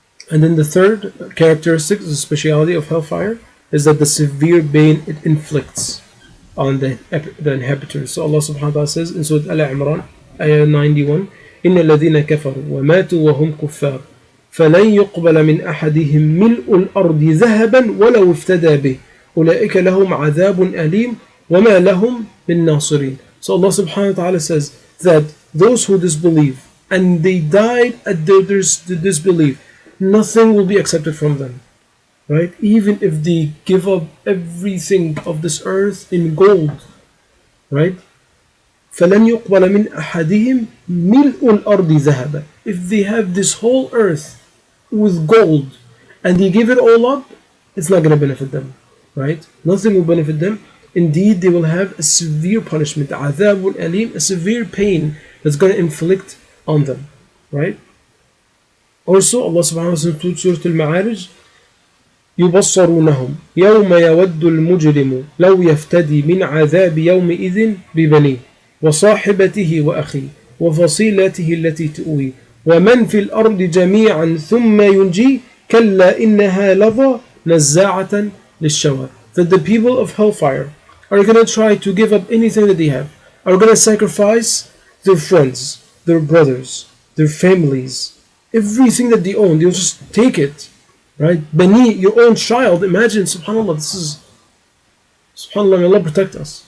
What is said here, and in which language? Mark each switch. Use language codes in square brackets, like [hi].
[en] And then the third characteristic, the speciality of hellfire, is that the severe pain it inflicts on the inhabitants. So Allah subhanahu wa ta'ala says in Surah Al-Imran, ayah 91, [ar] إِنَّ الَّذِينَ كَفَرُوا وَمَاتُوا وَهُمْ كُفَّارٌ فَلَنْ يُقْبَلَ مِنْ أَحَدِهِمْ مِلْءُ الْأَرْضِ ذَهَبًا وَلَوْ افْتَدَى بِهِ أُولَئِكَ لَهُمْ عَذَابٌ أَلِيمٌ وَمَا لَهُمْ مِنْ نَاصِرِينَ. [en] So Allah subhanahu wa ta'ala says that those who disbelieve and they died at their disbelief, nothing will be accepted from them, right? Even if they give up everything of this earth in gold, right? [ar] فَلَنْ يُقْبَلَ مِنْ أَحَدِهِمْ مِلْءُ الْأَرْضِ ذَهَبًا. [en] If they have this whole earth with gold and they give it all up, it's not going to benefit them, right? Nothing will benefit them. Indeed, they will have a severe punishment, [ar] عَذَابٌ أَلِيمٌ, [en] a severe pain that's going to inflict on them, right? Also, Allah subhanahu wa ta'ala in Surah Al-Ma'arij, [ar] يُبَصَّرُونَهُمْ يَوْمَ يَوَدُّ الْمُجْرِمُ لَوْ يَفْتَدِي مِنْ عَذَابِ يَوْمِئِذٍ بِبَنِيهِ وصاحبته وأخيه وفصيلته التي تؤويه ومن في الأرض جميعا ثم ينجي كلا إنها لظى نزاعة للشوى. [en] That the people of hellfire are going to try to give up anything that they have, are going to sacrifice their friends, their brothers, their families, everything that they own. They'll just take it, right? Bani, your own child. Imagine, subhanAllah, this is, subhanAllah, may Allah protect us.